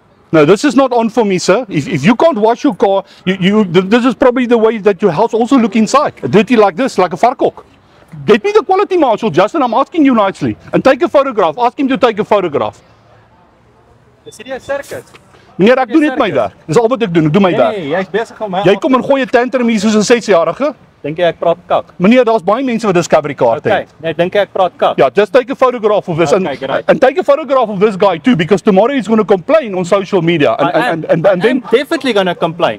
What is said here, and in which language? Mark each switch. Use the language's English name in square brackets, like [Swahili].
[English] No, this is not on for me, sir. If you can't wash your car, this is probably the way that your house also look inside. Dirty like this, like a varkok. Get me the quality marshal, Justin. I'm asking you nicely. And take a photograph. Ask him to take a photograph. [Afrikaans] Is hierdie 'n sirkus? Meneer, ek doen net my werk. Dis al wat ek doen. Ek doen my werk. Nee, jy's besig om my. Jy kom en gooi 'n tantrum hier soos 'n 6-jarige. Dink jy ek praat kak? Meneer, daar's baie mense wat Discovery kaarte [English] Okay, [Afrikaans] het. nee, dink jy ek praat kak? [English] Yeah, just take a photograph of this Okay, great. and take a photograph of this guy too, because tomorrow he's going to complain on social media. And then I'm definitely gonna complain.